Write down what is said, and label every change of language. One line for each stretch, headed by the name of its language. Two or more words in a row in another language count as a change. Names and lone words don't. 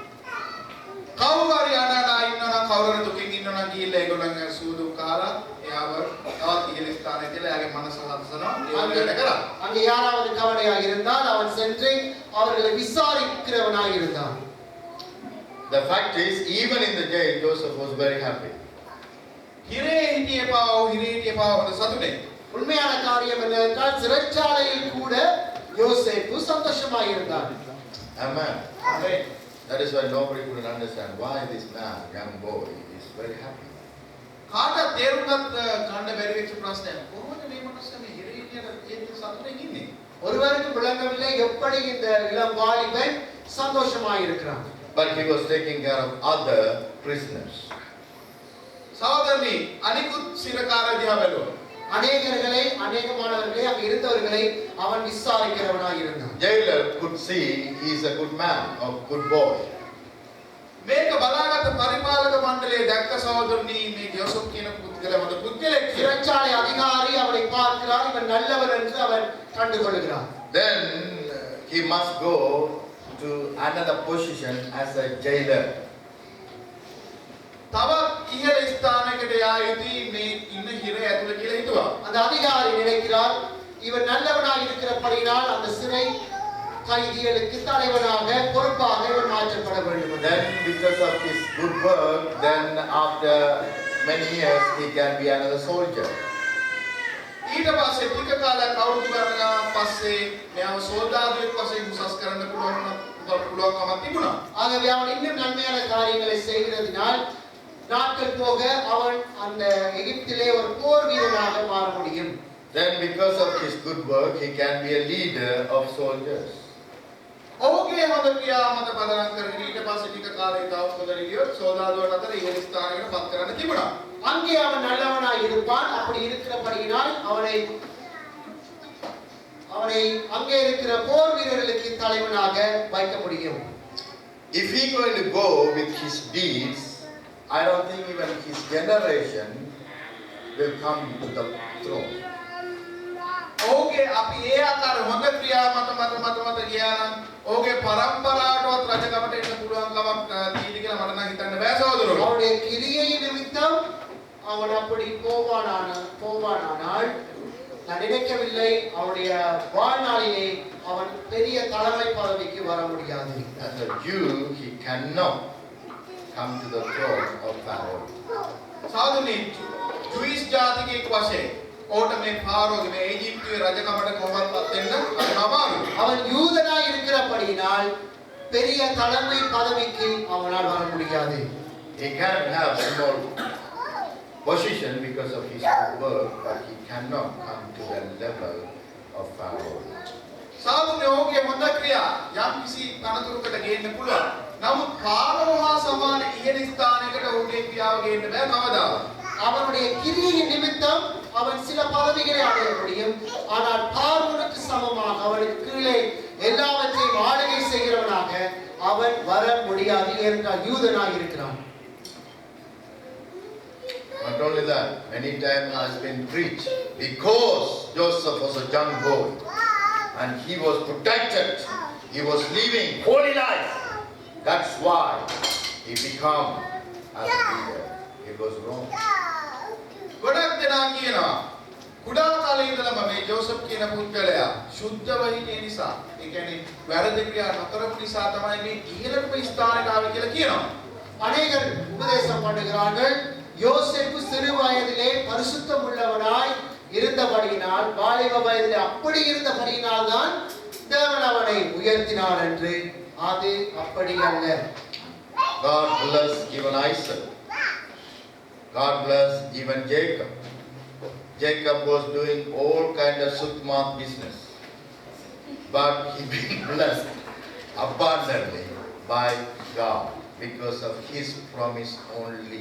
Sinhala: කවුරු හරි අනනා ඉන්නවනම් කවුරු හරි දුකින් ඉන්නවනම් ගිහිල්ලා ඒගොල්ලන්ගේ සූදු කාලා එයාව තවත් ඉහළ ස්ථානයේ තියලා එයාගේ මනස හදසනවා ඒ වගේ කරා.
Tamil: அங்கே யாராவது கவலையாக இருந்தால் அவன் சென்று அவர்களை விசாரிக்கிறவனாக இருந்தான்.
English: The fact is, even in the jail, Joseph was very happy.
Sinhala: හිරේ හිටියේ පාව හිරේ හිටියේ පාව හොඳ සතුටේ.
Tamil: உண்மையான காரியம் என்னவென்றால் சிறைச்சாலையில் கூட யோசேப்பு சந்தோஷமாக இருந்தான்.
English: Amen.
Sinhala: ආමේන්.
English: That is why nobody could understand why this man, young boy, is very happy.
Sinhala: කාට තේරුණත් ගන්න බැරි වෙච්ච ප්‍රශ්නයක්. කොහොමද මේ මනුස්සයා මේ හිරේ හිටියට ඒ සතුටෙන් ඉන්නේ?
Tamil: ஒருவருக்கு விளங்கவில்லை எப்படி இந்த இளம் வாலிபன் சந்தோஷமாக இருக்கிறான்.
English: But he was taking care of other prisoners.
Sinhala: සහෝදරනි අනිකුත් සිරකාර දිහා බැලුවා.
Tamil: அநேகமானவர்களை அங்கு இருந்தவர்களை அவன் விசாரிக்கிறவனாக இருந்தான்.
English: Jailer could see he is a good man, a good boy.
Sinhala: මේක බලාගත් පරිපාලක මණ්ඩලයේ දැක්ක සහෝදරනි මේ ජෝසප් කියන පුද්ගලයා හොඳ පුද්ගලෙක් කියලා.
Tamil: சிறைச்சாலை அதிகாரி அவனை பார்க்கிறான், இவன் நல்லவன் என்று அவன் கண்டுகொள்கிறான்.
English: Then he must go to another position as a jailer.
Sinhala: තවත් ඉහළ ස්ථානයකට යා යුතුයි මේ ඉන්න හිරේ ඇතුළේ කියලා හිතුවා.
Tamil: அந்த அதிகாரி நினைக்கிறார், இவன் நல்லவனாக இருக்கிறபடியால் அந்த சிறை கைதிகளுக்கு தலைவனாக பொறுப்பாக இவன் மாற்றப்பட வேண்டும்.
English: Then because of his good work, then after many years he can be another soldier.
Sinhala: ඊට පස්සේ ටික කාලයක් අවුරුදු ගණනක් පස්සේ මෙයාව සෝල්දාදුවෙක් වශයෙන් උසස් කරන්න පුළුවන්කමක් තිබුණා.
Tamil: ஆகவே அவன் இன்னும் நன்மையான காரியங்களை செய்கிறதினால் நாட்கள் போக அவன் அந்த எகிப்திலே ஒரு போர் வீரனாக மாற முடியும்.
English: Then because of his good work, he can be a leader of soldiers.
Sinhala: ඔහුගේ හොඳ ක්‍රියා මත පදනම් කරගෙන ඊට පස්සේ ටික කාලයක තවත් හොඳ රියොත් සෝදාදුවන් අතර ඉහළ ස්ථානයකට පත් කරන්න තිබුණා.
Tamil: அங்கே அவன் நல்லவனாய் இருப்பான். அப்படி இருக்கிறபடியினால் அவனை அங்கே இருக்கிற போர் வீரர்களுக்கு தலைவனாக வைக்க முடியும்.
English: If he going to go with his deeds, I don't think even his generation will come to the throne.
Sinhala: ඔහුගේ අපි ඒ ආකාර හොඳ ක්‍රියා මත ගියා නම් ඔහුගේ පරම්පරාවටවත් රජකමට එන්න පුළුවන් කමක් තියෙද කියලා මට නම් හිතන්න බෑ සහෝදරවරු.
Tamil: அவனுடைய கிரியை நிமித்தம் அவன் அப்படி போவானானால் நான் நினைக்கவில்லை அவனுடைய வாழ்நாளிலே அவன் பெரிய தலைமை பதவிக்கு வர முடியாது.
English: As a Jew, he cannot come to the throne of Pharaoh.
Sinhala: සහෝදරනි ජුයිස් ජාතිකයෙක් වශයෙන් ඕට මේ පාරෝගේ මේ ඊජිප්තුවේ රජකමට කොහොමවත් වෙන්න අමාරුයි.
Tamil: அவன் யூதனாய் இருக்கிறபடியினால் பெரிய தலைமை பதவிக்கு அவனால் வர முடியாது.
English: He can have small position because of his good work, but he cannot come to the level of Pharaoh.
Sinhala: සාදුනේ ඔහුගේ හොඳ ක්‍රියා යම් කිසි තනතුරකට ගේන්න පුළුවන්. නමුත් පාරෝ හා සමාන ඉහළ ස්ථානයකට ඔහුගේ ක්‍රියාව ගේන්න බෑ කවදාවත්.
Tamil: அவனுடைய கிரியின் நிமித்தம் அவன் சில பதவிகளை அடைய முடியும். ஆனால் பார்வோனுக்கு சமமாக அவனுக்கு கீழே எல்லாவற்றையும் ஆளுகை செய்கிறவனாக அவன் வர முடியாது என்றால் யூதனாக இருக்கிறான்.
English: Not only that, many times has been preached because Joseph was a young boy and he was protected, he was living holy life. That's why he became as a leader. It was wrong.
Sinhala: ගොඩක් දෙනා කියනවා කුඩා කාලේ ඉඳලම මේ ජෝසප් කියන පුද්ගලයා සුද්ධව හිටිය නිසා ඒ කියන්නේ වැරදි ක්‍රියා නොකරපු නිසා තමයි මේ ඉහළම ස්ථානයට ආවේ කියලා කියනවා.
Tamil: அநேகர் உபதேசம் பண்ணுகிறார்கள் யோசேப்பு சிறு வயதிலே பரிசுத்தம் உள்ளவனாய் இருந்தபடியினால் வாலிப வயதிலே அப்படி இருந்தபடியினால் தான் தேவன் அவனை உயர்த்தினார் என்று. அது அப்படி அல்ல.
English: God bless even Isaac. God bless even Jacob. Jacob was doing all kind of sukmat business, but he been blessed abundantly by God because of his promise only.